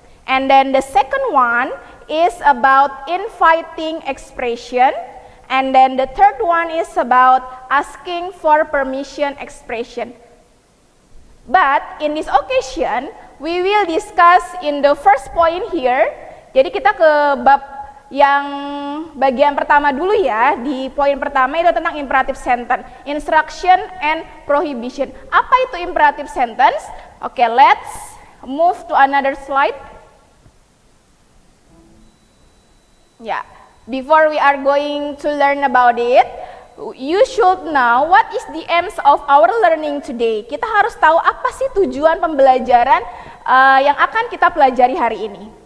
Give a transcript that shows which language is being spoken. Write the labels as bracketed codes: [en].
[en] And then the second one is about inviting expression. And then the third one is about asking for permission expression. But in this occasion, we will discuss in the first point here. [id] Jadi kita ke bab yang bagian pertama dulu ya. Di poin pertama itu tentang [en] imperative sentence, instruction and prohibition. [id] Apa itu imperative sentence? [en] Okay, let's move to another slide. Ya. Before we are going to learn about it, you should know what is the aims of our learning today. [id] Kita harus tahu apa sih tujuan pembelajaran yang akan kita pelajari hari ini.